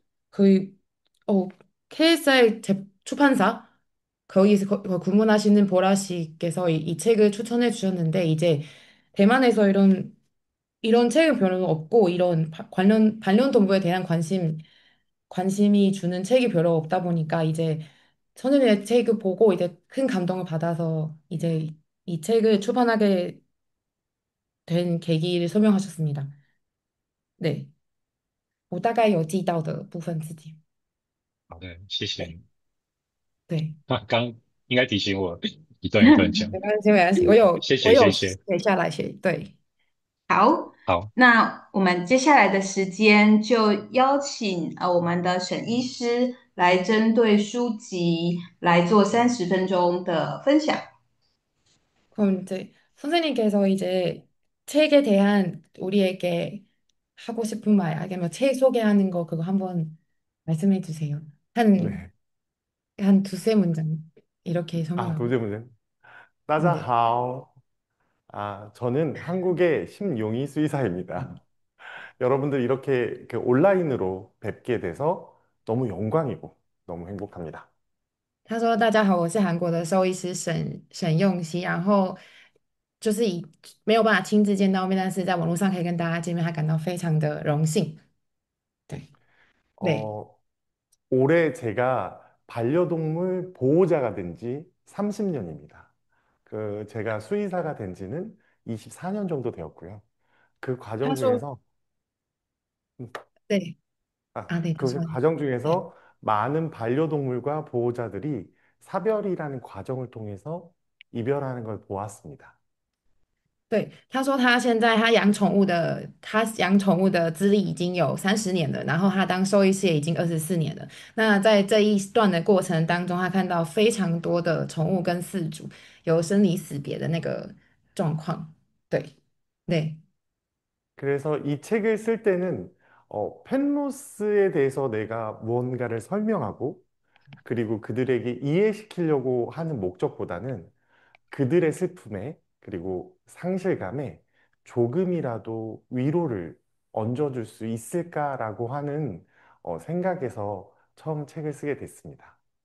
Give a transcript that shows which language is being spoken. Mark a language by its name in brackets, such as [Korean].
[Korean] 그, KSR 출판사, 거기서 구문하시는 보라 씨께서 이 책을 추천해 주셨는데 이제 대만에서 이런 책은 별로 없고 이런 반려동물에 대한 관심이 주는 책이 별로 없다 보니까 이제 선생님의 책을 보고 이제 큰 감동을 받아서 이제 이 책을 출판하게 된 계기를 설명하셨습니다. 네. [Chinese] 我大概有记到的部分自己。好的，谢谢对你。对，啊，刚应该提醒我一段一段讲。没关系，没关系，我有谢谢。写下来写，对。好，好，那我们接下来的时间就邀请我们的沈医师来针对书籍来做30分钟的分享。 [Korean] 그럼 이제 선생님께서 이제 책에 대한 우리에게 하고 싶은 말, 아니면 책 소개하는 거 그거 한번 말씀해 주세요. 한, 네. 한 두세 문장 이렇게 아, 설명하고. 도제문제. 네. [Chinese] 따자하오. [Korean] 저는 한국의 심용희 수의사입니다. 여러분들 이렇게 온라인으로 뵙게 돼서 너무 영광이고 너무 행복합니다. [Chinese] 他说："大家好，我是韩国的兽医师沈用熙，然后就是以没有办法亲自见到面，但是在网络上可以跟大家见面，他感到非常的荣幸。"对对， [Korean] 어, 올해 제가 반려동물 보호자가 된 지 30년입니다. 제가 수의사가 된 지는 24년 정도 되었고요. 그 과정 [Chinese] 他说："对 [Korean] 중에서, 음, 그 [Chinese] 啊，对，他说。" [Korean] 과정 [Chinese] 对。 [Korean] 중에서 많은 반려동물과 보호자들이 사별이라는 과정을 통해서 이별하는 걸 보았습니다. [Chinese] 对，他说他养宠物的资历已经有30年了，然后他当兽医师也已经24年了。那在这一段的过程当中，他看到非常多的宠物跟饲主有生离死别的那个状况。对，对， [Korean] 그래서 이 책을 쓸 때는 펜로스에 대해서 내가 무언가를 설명하고 그리고 그들에게 이해시키려고 하는 목적보다는 그들의 슬픔에 그리고 상실감에 조금이라도 위로를 얹어줄 수 있을까라고 하는 생각에서 처음 책을 쓰게 됐습니다.